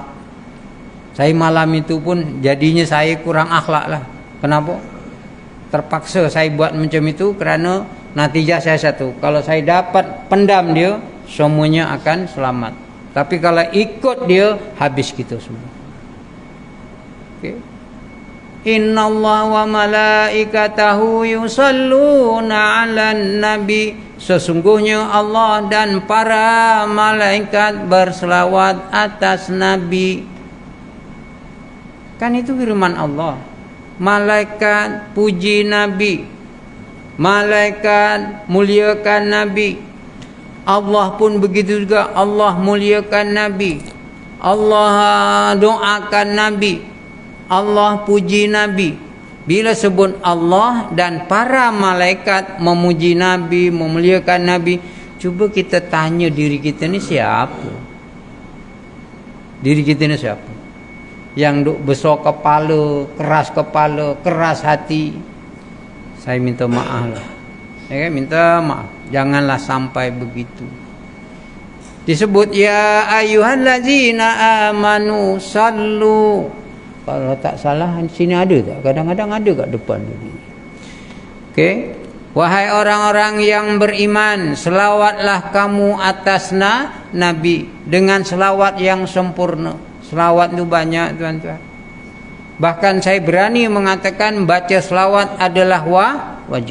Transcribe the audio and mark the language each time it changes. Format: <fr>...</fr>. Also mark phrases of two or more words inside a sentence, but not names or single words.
<ms>Saya malam itu pun jadinya saya kurang akhlak lah. Kenapa? terpaksa saya buat macam itu kerana natijah saya satu. Kalau saya dapat pendam dia, semuanya akan selamat. Tapi kalau ikut dia, habis kita semua. Okay.</ms> <ar>إن الله وملائكته يصلون على النبي.</ar> <ms>Sesungguhnya Allah dan para malaikat berselawat atas nabi. Kan itu firman Allah. Malaikat puji nabi, malaikat muliakan nabi. Allah pun begitu juga, Allah muliakan nabi, Allah doakan nabi, Allah puji nabi. Bila sebut Allah dan para malaikat memuji nabi, memuliakan nabi, cuba kita tanya diri kita ni siapa? Diri kita ni siapa? Yang duk besar kepala, keras hati. Saya minta maaf lah. Ya kan? Minta maaf. Janganlah sampai begitu. Disebut</ms> <ar>يا أيها الذين آمنوا صلوا.</ar> <ms>Kalau tak salah sini ada tak? Kadang-kadang ada kat depan ni. Okey. Wahai orang-orang yang beriman, selawatlah kamu atas nabi dengan selawat yang sempurna. Selawat tu banyak tuan-tuan. Bahkan saya berani mengatakan baca selawat adalah wajib.</ms>